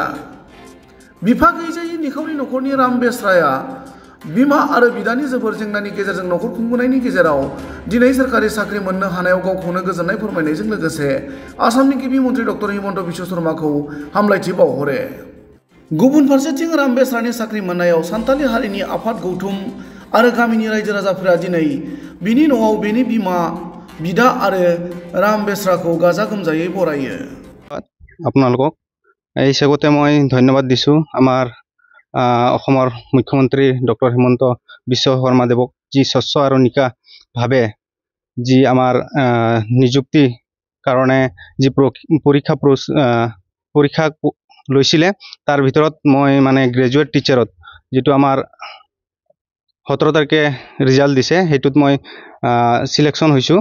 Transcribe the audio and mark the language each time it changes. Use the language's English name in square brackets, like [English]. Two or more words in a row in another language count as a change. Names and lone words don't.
[Bodo] बिफा गैजायै निखावरि नखरनि रामबेसराया बिमा आरो बिदानि जोबोर जेंनानि गेजेरजों नखर खुंबोनायनि गेजेराव दिनै सोरखारि साख्रि मोननो हानायाव गावखौनो गोजोननाय फोरमायनायजों लोगोसे आसामनि गिबि मन्त्रि डक्टर हिमन्त बिश्व शर्माखौ हामलायथि बावहरो। गुबुन फारसेथिं रामबेसरानि साख्रि मोननायाव सान्थालि हारिनि आफाद गौथुम आरो गामिनि रायजो राजाफोरा दिनै बिनि न'आव बेनि बिमा बिदा आरो रामबेसराखौ गाजा गोमजायै बरायो। [Assamese] আপোনালোকক এই হিচাপতে মই ধন্যবাদ দিছোঁ আমাৰ অসমৰ মুখ্যমন্ত্ৰী ডক্টৰ হিমন্ত বিশ্ব শৰ্মাদেৱক যি স্বচ্ছ আৰু নিকাভাৱে যি আমাৰ নিযুক্তি কাৰণে যি পৰীক্ষা লৈছিলে তাৰ ভিতৰত মই মানে [English] graduate teacherত [Assamese] যিটো আমাৰ 17 তাৰিখে ৰিজাল্ট দিছে সেইটোত মই সিলেকশ্যন হৈছোঁ।